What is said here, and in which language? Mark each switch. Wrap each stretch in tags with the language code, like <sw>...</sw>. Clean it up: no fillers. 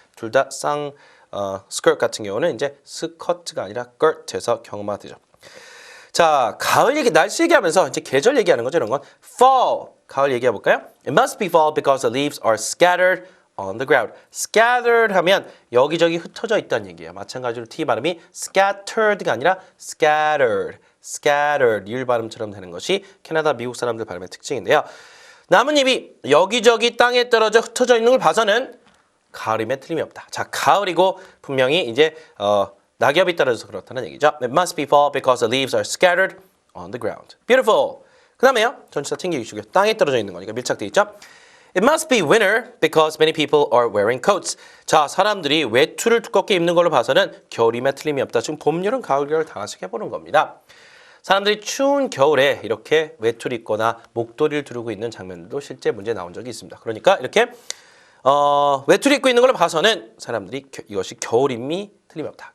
<ko>둘 다 skirt 같은 경우는 이제 스커트가 아니라 skirt에서 경험하게 되죠. 자, 가을 얘기, 날씨 얘기하면서 이제 계절 얘기하는 거죠, 이런 건. fall, 가을 얘기해 볼까요?</ko> <en>It must be fall because the leaves are scattered on the ground.</en> <ko>scattered 하면 여기저기 흩어져 있다는 얘기예요. 마찬가지로 T 발음이 scattered가 아니라 scattered, scattered, 리을 발음처럼 되는 것이 캐나다, 미국 사람들 발음의 특징인데요. 나뭇잎이 여기저기 땅에 떨어져 흩어져 있는 걸 봐서는 가을임에 틀림이 없다. 자, 가을이고 분명히 이제 낙엽이 떨어져서 그렇다는 얘기죠.</ko> <en>It must be fall because the leaves are scattered on the ground. Beautiful.</en> <ko>그 다음에요. 전치사 챙겨주시고요. 땅에 떨어져 있는 거니까 밀착되어 있죠.</ko> <en>It must be winter because many people are wearing coats.</en> <ko>자, 사람들이 외투를 두껍게 입는 걸로 봐서는 겨울임에 틀림이 없다. 지금 봄, 여름, 가을, 겨울 다 같이 해보는 겁니다. 사람들이 추운 겨울에 이렇게 외투를 입거나 목도리를 두르고 있는 장면들도 실제 문제 나온 적이 있습니다. 그러니까 이렇게 외투를 입고 있는 걸로 봐서는 사람들이 이것이 겨울임이 틀림없다.</ko>